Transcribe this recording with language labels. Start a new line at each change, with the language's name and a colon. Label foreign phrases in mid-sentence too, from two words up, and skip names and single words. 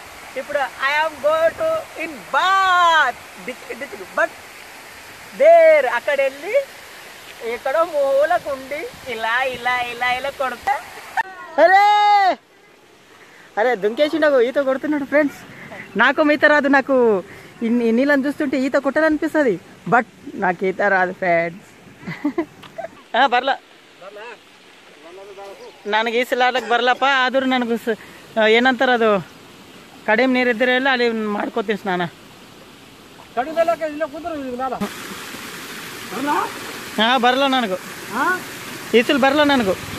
Telugu: ఇప్పుడు
English: I am go to in bath distic but there
Telugu: అక్కడ వెళ్ళి ఎక్కడో మూలకుండి ఇలా ఇలా ఇలా ఇలా కొడతా. అరే అరే దుంకేసిండు, ఈత కొడుతున్నాడు ఫ్రెండ్స్. నాకు ఈత రాదు, నాకు ఈ నీళ్ళని చూస్తుంటే ఈత కొట్టాలనిపిస్తుంది, బట్ నాకు ఈత రాదు ఫ్రెండ్స్.
Kannada: ಬರ್ಲ ನನಗೆ ಈಸಲಾಡಕ್ಕೆ ಬರ್ಲಪ್ಪ, ಆದರೂ ನನಗೆ ಏನಂತಾರೆ ಅದು ಕಡಿಮೆ ನೀರಿದ್ದರೆ ಎಲ್ಲ ಅಲ್ಲಿ ಮಾಡ್ಕೋತೀನಿ ಸ್ನಾನ. ಹಾಂ ಬರಲ್ಲ ನನಗೂ ಈಸಲು ಬರಲ್ಲ ನನಗೂ.